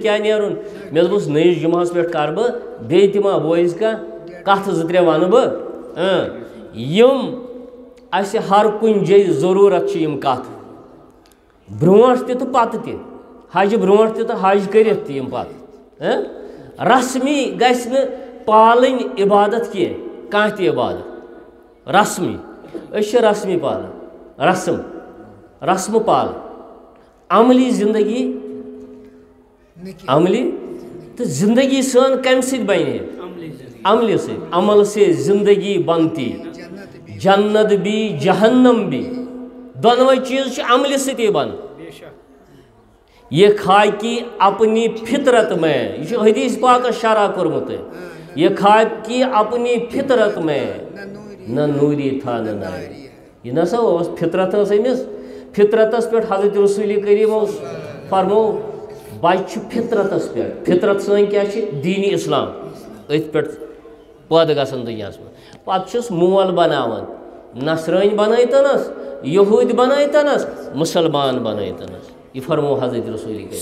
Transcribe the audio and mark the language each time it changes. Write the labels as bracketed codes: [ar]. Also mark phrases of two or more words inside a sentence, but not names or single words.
[ks] کیٛاہ نیرُن مےٚ دوٚپُس نٔیِس جُمعہس پٮ۪ٹھ کرٕ بہٕ بیٚیہِ تہِ ما بویز کانٛہہ کتھٕ 2-3 ونہٕ بہٕ یِم اَسہِ ہر کُنہِ جایہِ ضروٗرت چھِ یِم کتھٕ برونٛٹھ تہِ تہٕ پتہٕ تہِ حجہِ برونٛٹھ تہِ تہٕ حج کٔرِتھ تہِ یِم پتہٕ رسمی گژھِ نہٕ پالٕنۍ عبادت کینٛہہ کانٛہہ تہِ عبادت رسمی أسۍ چھِ رسمی پالان رسمہٕ پالان عملی زندگی عملی تہٕ زندگی سٲنۍ کمہِ سۭتۍ بنہِ عملہِ سۭتۍ [ur] عمل سے زندگی بنتی جنت بھی جہنم بھی [ks] دونوے چیز چھِ عملہِ سۭتی بنان [ur] یہ خاکی اپنی فطرت میں [ks] یہ چھُ حدیث پاکس شرح کوٚرمُت [ur] یہ خاکی اپنی فطرت میں نہ نوری تھا نہ ناری [ks] یہ نسا اوس فطرت ٲس أمِس فطرتس پٮ۪ٹھ حضرت رسول کریم اوس فرمو بچہِ چھُ فطرتس پٮ۪ٹھ فطرت سٲنۍ کیٛاہ چھِ دیٖنی اسلام أتھۍ پٮ۪ٹھ پٲدٕ گژھان دُنیاہس منٛز پتہٕ چھُس مول بناوان نصرٲنۍ بنٲیتنس یہوٗدۍ بنٲیتنس مُسلمان بنٲیتنس یہ فرمو حضرت رسول